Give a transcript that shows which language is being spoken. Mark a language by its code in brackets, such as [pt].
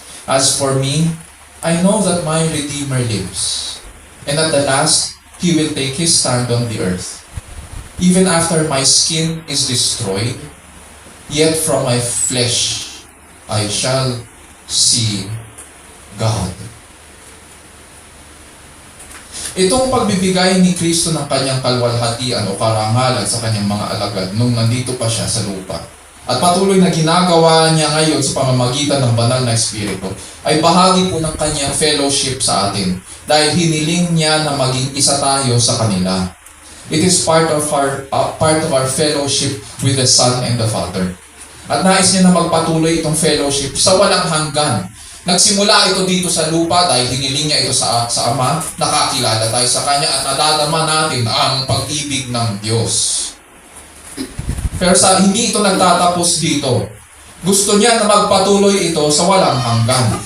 [en] As for me, I know that my Redeemer lives, and at the last, He will take His stand on the earth. Even after my skin is destroyed, yet from my flesh I shall see God. [tl] Itong pagbibigay ni Kristo ng kanyang kalwalhatian o karangalan sa kanyang mga alagad nung nandito pa siya sa lupa, at patuloy na ginagawa niya ngayon sa pamamagitan ng banal na Espiritu, ay bahagi po ng kanyang fellowship sa atin dahil hiniling niya na maging isa tayo sa kanila. [en] It is part of our fellowship with the Son and the Father. [tl] At nais niya na magpatuloy itong fellowship sa walang hanggan. Nagsimula ito dito sa lupa dahil hiniling niya ito sa Ama, nakakilala tayo sa Kanya at nadadama natin ang pag-ibig ng Diyos. Pero hindi ito nagtatapos dito. Gusto niya na magpatuloy ito sa walang hanggan.